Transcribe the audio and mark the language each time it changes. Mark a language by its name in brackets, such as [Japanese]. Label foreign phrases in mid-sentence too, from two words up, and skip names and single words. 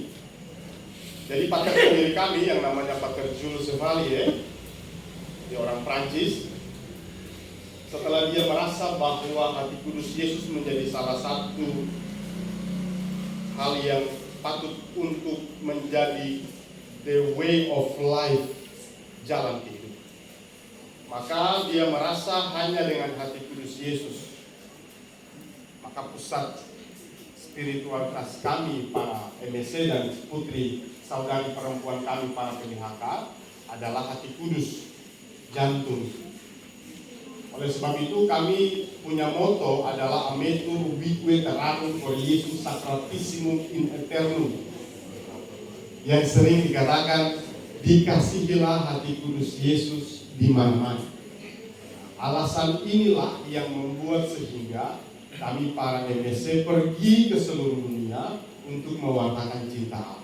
[Indonesian] Jadi pater pendiri kami yang namanya Pater Jules Chevalier, dia orang Prancis. Setelah dia merasa bahwa Hati Kudus Yesus menjadi salah satu hal yang patut untuk menjadi [English] the way of life, [Indonesian] jalan kehidupan, maka dia merasa hanya dengan Hati Kudus Yesus, maka pusat spiritualitas kami para MSC dan putri saudari perempuan kami para PDHK adalah Hati Kudus, jantung. Oleh sebab itu kami punya moto adalah [Latin] Ametur ubique terrarum for Jesus sacratissimum in aeternum, [Indonesian] yang sering dikatakan dikasihilah Hati Kudus Yesus di mana-mana. Alasan inilah yang membuat sehingga kami para MSC pergi ke seluruh dunia untuk mewartakan cinta Allah.